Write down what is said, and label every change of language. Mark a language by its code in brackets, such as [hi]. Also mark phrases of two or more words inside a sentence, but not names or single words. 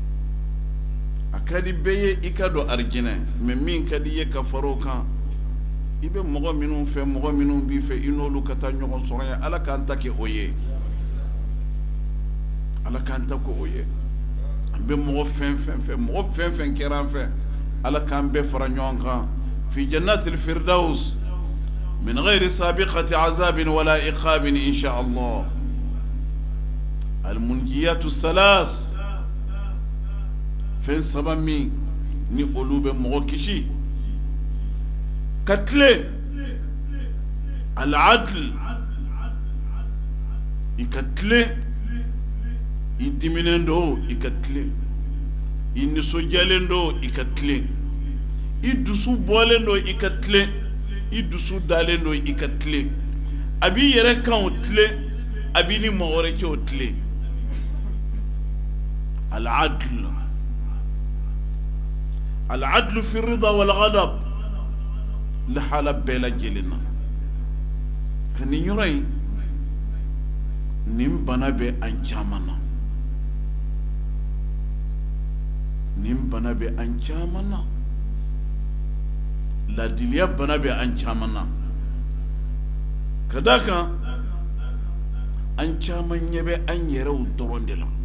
[bm] a ka di bɛɛ ye i ka don arijinɛ, mais min ka di ye ka far'o kan ibe mɔgɔ minnu fɛ mɔgɔ minnu b'i fɛ i n'olu ka taa ɲɔgɔn sɔrɔ ye ala k'an ta kɛ o ye ala k'an ta kɛ o ye an bɛ mɔgɔ fɛn fɛn fɛ mɔgɔ fɛn fɛn kɛra an fɛ ala k'an bɛɛ fara ɲɔgɔn kan [ar] في جنة الفردوس من غير سابقة عذاب ولا عقاب إن شاء الله المنجيات ثلاث [bm] fɛn saba min ni olu bɛ mɔgɔ kisi ka tile [ar] العدل [bm] i ka tile i diminen do i ka tile i nisɔndiyalen do i ka tile i dusu bɔlen do i ka tile i dusu dalen do i ka tile a b'i yɛrɛ kan o tile a b'i ni mɔgɔ wɛrɛ cɛ o tile [ar] العدل في الرضا والغضب [bm] lahala bɛɛ lajɛlen na ka nin yɔrɔ in nin bana bɛ an caman na nin bana bɛ an caman na ladiliya bana bɛ an caman na ka d'a kan an caman ɲɛ bɛ an yɛrɛw dɔrɔn de la